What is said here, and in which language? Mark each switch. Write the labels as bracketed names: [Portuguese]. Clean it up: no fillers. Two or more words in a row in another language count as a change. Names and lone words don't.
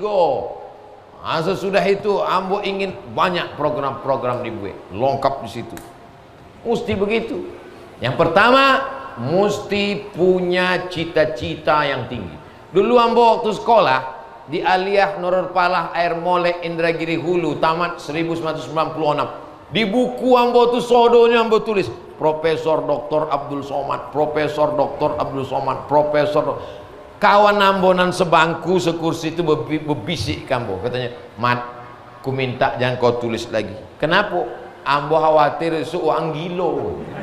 [Indonesian] Nah, sesudah itu ambo ingin banyak program-program dibuat, lengkap di situ. Mesti begitu. Yang pertama, mesti punya cita-cita yang tinggi. Dulu ambo waktu sekolah di Aliyah Nurul Palah Air Molek Indragiri Hulu, tamat 1996. [Minangkabau] Di buku ambo tu sodonya ambo tulis Profesor Dr. Abdul Somad, Profesor Dr. Abdul Somad, Profesor. [Indonesian] Kawan ambonan sebangku sekursi itu berbisik ambo, katanya, "Mat, ku minta jangan kau tulis lagi." Kenapa? [Minangkabau] Ambo khawatir uang gilo.